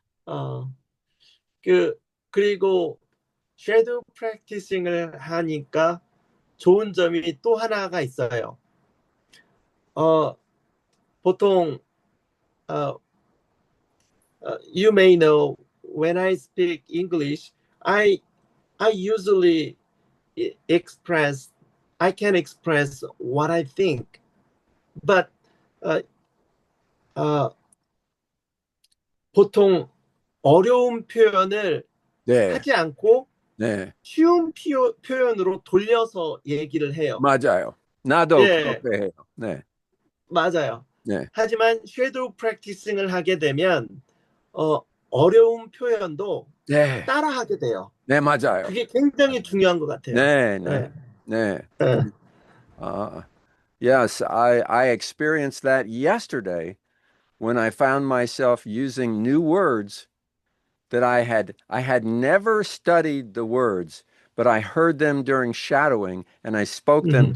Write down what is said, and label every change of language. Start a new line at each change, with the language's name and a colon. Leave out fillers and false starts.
Korean: 어, 그, 그리고 섀도우 프랙티싱을 하니까 좋은 점이 또 하나가 있어요.
English: 어, 보통, 어, you may know when I speak English, I, I usually express, I can express what I think, but 어, 어,
Korean: 보통 어려운 표현을 네. 하지 않고 네. 쉬운 표현으로 돌려서 얘기를 해요. 맞아요. 나도 예, 그렇게 해요. 네. 맞아요. 네. 하지만 섀도우 프랙티싱을 하게 되면 어, 어려운 표현도 네. 따라하게 돼요. 네, 맞아요. 그게 굉장히 중요한 것 같아요. 네, 네. 예, 네. 예.
English: Uh, yes, I experienced that yesterday when I found myself using new words that I had never studied the words, but I heard them during shadowing and I spoke them